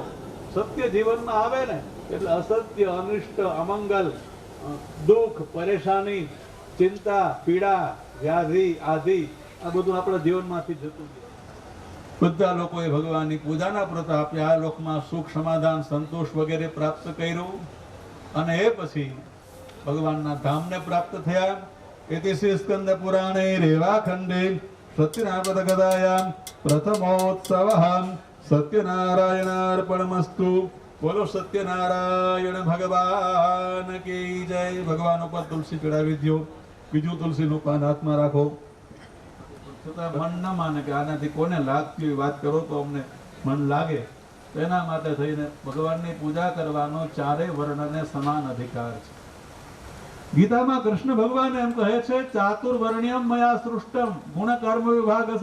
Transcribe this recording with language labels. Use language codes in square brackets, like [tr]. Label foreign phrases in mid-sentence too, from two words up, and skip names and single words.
[gu] સત્ય જીવનમાં આવે ને એટલે અસત્ય, અનિષ્ટ, અમંગલ, દુઃખ, પરેશાની, ચિંતા, પીડા, વ્યાધિ આદિ આ બધું આપણા જીવનમાંથી જતું જાય. બધા લોકોએ ભગવાનની પૂજાના પ્રતાપે આ લોકમાં સુખ, સમાધાન, સંતોષ વગેરે પ્રાપ્ત કર્યું. અને એ પછી ભગવાનના ધામને પ્રાપ્ત થયા. [sa] इति श्री स्कंद पुराणे रेवाखंडे सत्यनारायण गदायां प्रथमोत्सवः सत्यनारायणार्पणमस्तु. [hi] बोलो सत्यनारायण भगवान की जय. [gu] भगवान ઉપર તુલસી ચડાવી દો. બીજું તુલસીનું પાન હાથમાં રાખો. છતાં મન ન માને કે આનાથી કોને લાગતી વાત કરો તો અમને મન લાગે. તેના માટે થઈને ભગવાનની પૂજા કરવાનો ચારે વર્ણને સમાન અધિકાર છે. ગીતામાં કૃષ્ણ ભગવાન એમ કહે છે [sa] चातुर्वर्ण्यम् मया सृष्टम् गुण कर्म विभागशः.